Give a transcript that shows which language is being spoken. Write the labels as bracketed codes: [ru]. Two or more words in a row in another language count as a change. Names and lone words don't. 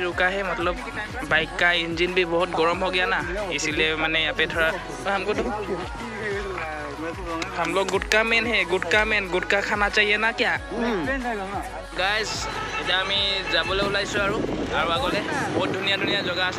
[hi] रुका है, मतलब बाइक का इंजन भी बहुत गर्म हो गया ना, इसीलिए मैंने यहाँ पे थोड़ा हमको तो हम लोग गुटका खाना चाहिए ना क्या गाइस। [as] এতিয়া আমি যাবলৈ ওলাইছোঁ আৰু আগলৈ বহুত ধুনীয়া ধুনীয়া জেগা আছে।